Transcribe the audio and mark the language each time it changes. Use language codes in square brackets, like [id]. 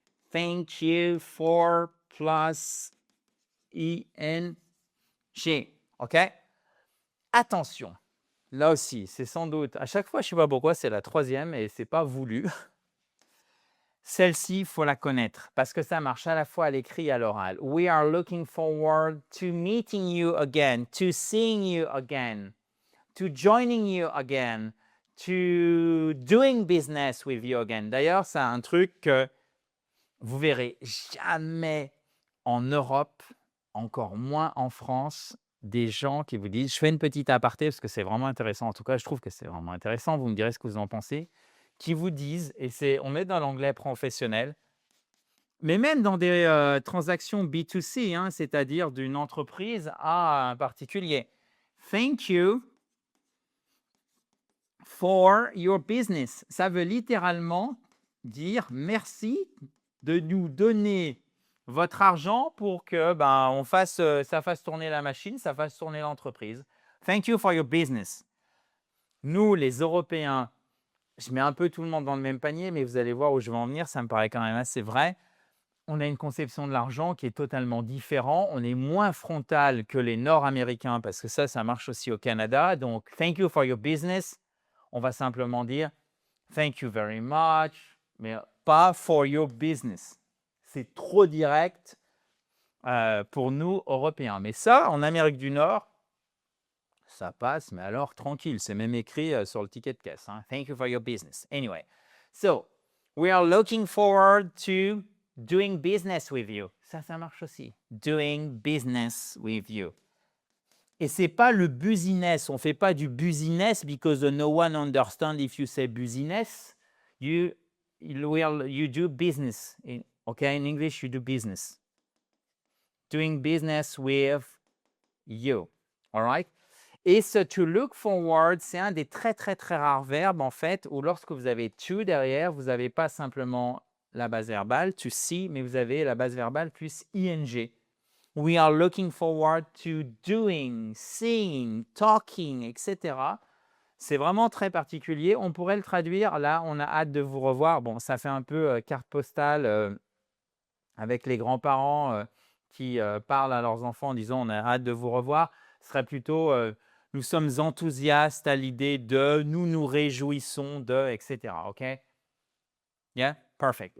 [en] Thank you for plus ing. OK? Attention. [fr] Là aussi, c'est sans doute, à chaque fois, je ne sais pas pourquoi, c'est la troisième et ce n'est pas voulu. Celle-ci, il faut la connaître parce que ça marche à la fois à l'écrit et à l'oral. [en] We are looking forward to meeting you again, to seeing you again, to joining you again, to doing business with you again. [fr] D'ailleurs, c'est un truc que vous verrez jamais en Europe, encore moins en France, des gens qui vous disent, je fais une petite aparté parce que c'est vraiment intéressant, en tout cas je trouve que c'est vraiment intéressant, vous me direz ce que vous en pensez, qui vous disent, et on est dans l'anglais professionnel, mais même dans des transactions B2C, hein, c'est-à-dire d'une entreprise à un particulier. [en] Thank you for your business. [fr] Ça veut littéralement dire merci de nous donner votre argent pour que ça fasse tourner la machine, ça fasse tourner l'entreprise. [en] Thank you for your business. [fr] Nous, les Européens, je mets un peu tout le monde dans le même panier, mais vous allez voir où je veux en venir, ça me paraît quand même assez vrai. On a une conception de l'argent qui est totalement différente. On est moins frontal que les Nord-Américains parce que ça marche aussi au Canada. [en] Donc, thank you for your business. [fr] On va simplement dire [en] thank you very much, [fr] mais pas [en] for your business. [fr] C'est trop direct pour nous, Européens. Mais ça, en Amérique du Nord, ça passe, mais alors tranquille. C'est même écrit sur le ticket de caisse. Hein. [en] Thank you for your business. Anyway, so we are looking forward to doing business with you. [fr] Ça marche aussi. [en] Doing business with you. [fr] Et ce n'est pas le business. On ne fait pas du [en] business because no one understands if you say business. You do business. Okay, in English, you do business. Doing business with you. All right? [fr] Et ce [en] to look forward, [fr] c'est un des très, très, très rares verbes, en fait, où lorsque vous avez to derrière, vous n'avez pas simplement la base verbale, [en] to see, [fr] mais vous avez la base verbale plus ing. [en] We are looking forward to doing, seeing, talking, etc. [fr] C'est vraiment très particulier. On pourrait le traduire, là, on a hâte de vous revoir. Bon, ça fait un peu carte postale avec les grands-parents qui parlent à leurs enfants en disant on a hâte de vous revoir. Ce serait plutôt nous sommes enthousiastes à l'idée de, nous nous réjouissons de, etc. [en] OK? Yeah? Perfect.